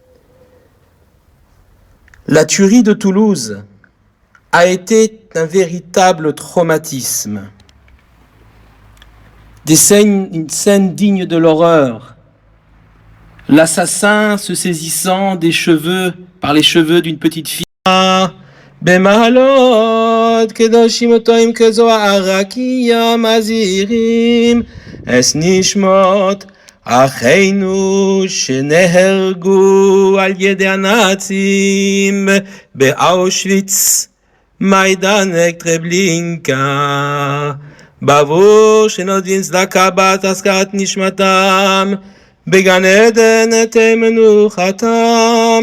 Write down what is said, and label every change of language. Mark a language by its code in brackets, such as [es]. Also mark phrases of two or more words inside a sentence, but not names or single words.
[fr] La tuerie de Toulouse a été un véritable traumatisme. Une scène digne de l'horreur. L'assassin se saisissant des cheveux, par les cheveux d'une petite fille. [he] במעלות קדושים וטועים כזו הרקיע מזהירים את נשמות אחינו שנהרגו על ידי הנאצים באושוויץ, מיידנק טרבלינקה, בעבור שנותנים צדקה בהזכרת נשמתם, בגן עדן תהא מנוחתם.